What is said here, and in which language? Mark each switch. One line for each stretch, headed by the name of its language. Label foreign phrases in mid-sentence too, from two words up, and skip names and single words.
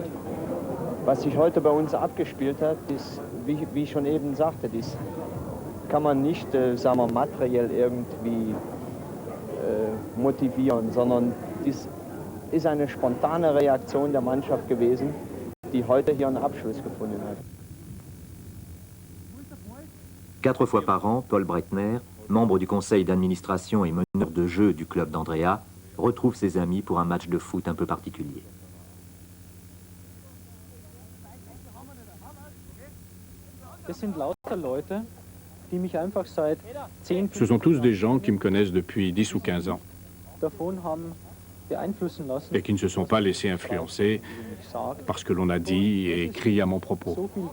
German: Was sich heute bei uns abgespielt hat, ist, wie ich schon eben sagte, das kann man nicht sagen wir, materiell irgendwie motivieren, sondern das ist eine spontane Reaktion der Mannschaft gewesen, die heute hier einen Abschluss gefunden hat.
French: 4 fois par an, Paul Breitner, membre du conseil d'administration et meneur de jeu du club d'Andrea, retrouve ses amis pour un match de foot un peu particulier. Ce sont tous des gens qui me connaissent depuis 10 ou 15 ans et qui ne se sont pas laissés influencer par ce que l'on a dit et écrit à mon propos.